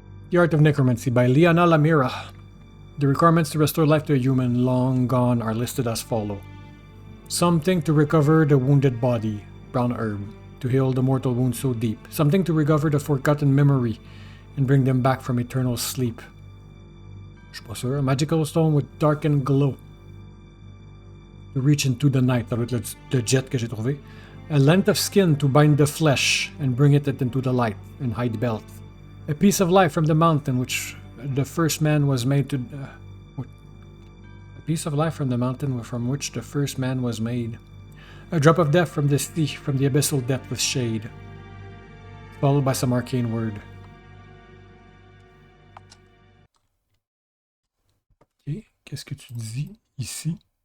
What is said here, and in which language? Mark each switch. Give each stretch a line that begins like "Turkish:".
English: The Art of Necromancy by Liana Lamira. The requirements to restore life to a human long gone are listed as follow. Something to recover the wounded body, brown herb, to heal the mortal wound so deep. Something to recover the forgotten memory and bring them back from eternal sleep.
French: Je suis pas sûr.
English: A magical stone with darkened glow. To reach into the night,
French: ça doit être le jet que j'ai trouvé.
English: A length of skin to bind the flesh and bring it into the light and hide belt. A piece of life from the mountain which the first man was made to... a piece of life from the mountain from which the first man was made. A drop of death from the sea, from the abyssal depth with shade. Followed by some arcane word.
French: Ok, qu'est-ce que tu dis ici?